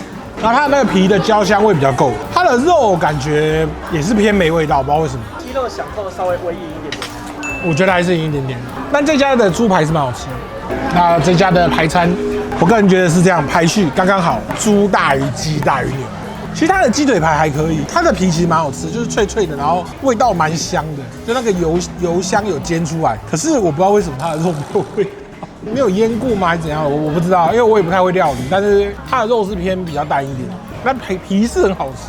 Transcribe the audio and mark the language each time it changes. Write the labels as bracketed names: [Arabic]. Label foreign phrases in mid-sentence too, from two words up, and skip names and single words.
[Chinese] 然後它那個皮的焦香味比較夠，它的肉感覺也是偏沒味道，不知道為什麼。雞肉饗後稍微微硬一點點，我覺得還是硬一點點。但這家的豬排是蠻好吃的。那這家的排餐，我個人覺得是這樣排序剛剛好，豬大於雞大於牛。其實它的雞腿排還可以，它的皮其實蠻好吃，就是脆脆的，然後味道蠻香的，就那個油香有煎出來。可是我不知道為什麼它的肉沒有味道，沒有醃過嗎還是怎樣？我不知道，因為我也不太會料理。但是它的肉是偏比較淡一點，那皮是很好吃。